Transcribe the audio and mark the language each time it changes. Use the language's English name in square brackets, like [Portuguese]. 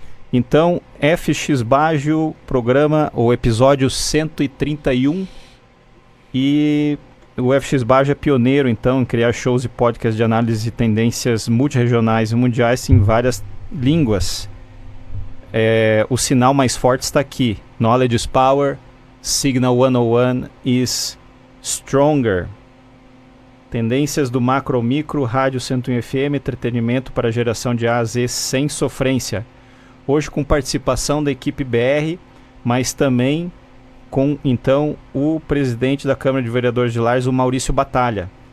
[Portuguese] Então, FX Baggio, programa, ou episódio 131. E o FX Baggio é pioneiro, então, em criar shows e podcasts de análise de tendências multirregionais e mundiais em várias línguas. O sinal mais forte está aqui. [English] Knowledge is power, Signal 101 is stronger. [Portuguese] Tendências do macro ao micro, rádio 101 FM, entretenimento para geração de A a Z sem sofrência. Hoje com participação da equipe BR, mas também com, então, o presidente da Câmara de Vereadores de Lages, o Maurício Batalha.